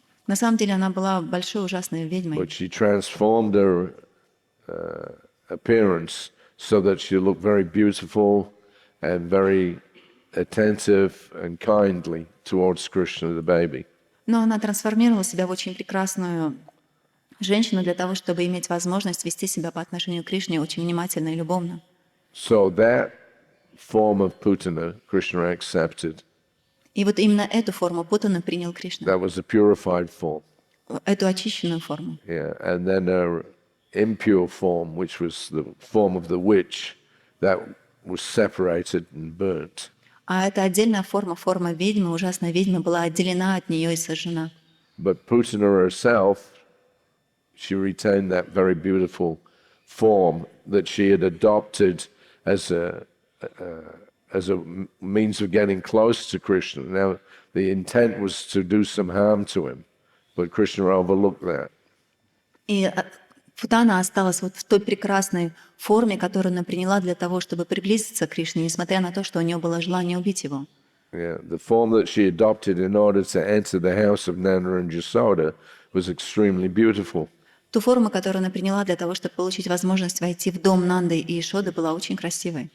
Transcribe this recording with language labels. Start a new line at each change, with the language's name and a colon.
Russian: На самом деле она была большой ужасной ведьмой.
English: But she transformed her appearance so that she looked very beautiful and very attentive and kindly towards Krishna, the baby.
Russian: Но она трансформировала себя в очень прекрасную женщину для того, чтобы иметь возможность вести себя по отношению к Кришне очень внимательно и любовно.
English: So that form of Putana, Krishna accepted.
Russian: И вот именно эту форму Путаны принял Кришна.
English: That was a purified form.
Russian: Эту очищенную форму.
English: Yeah, and then her impure form, which was the form of the witch, that was separated and burnt.
Russian: А эта отдельная форма ведьмы, ужасной ведьмы, была отделена от нее и сожжена.
English: But Putana herself, she retained that very beautiful form that she had adopted as as a means of getting close to Krishna. Now, the intent was to do some harm to him, but Krishna overlooked that.
Russian: И Путана осталась вот в той прекрасной форме, которую она приняла для того, чтобы приблизиться к Кришне, несмотря на то, что у нее было желание убить его.
English: Yeah, the form that she adopted in order to enter the house of Nanda and Jasoda was extremely beautiful.
Russian: Ту форму, которую она приняла для того, чтобы получить возможность войти в дом Нанды и Ишоды, была очень красивой.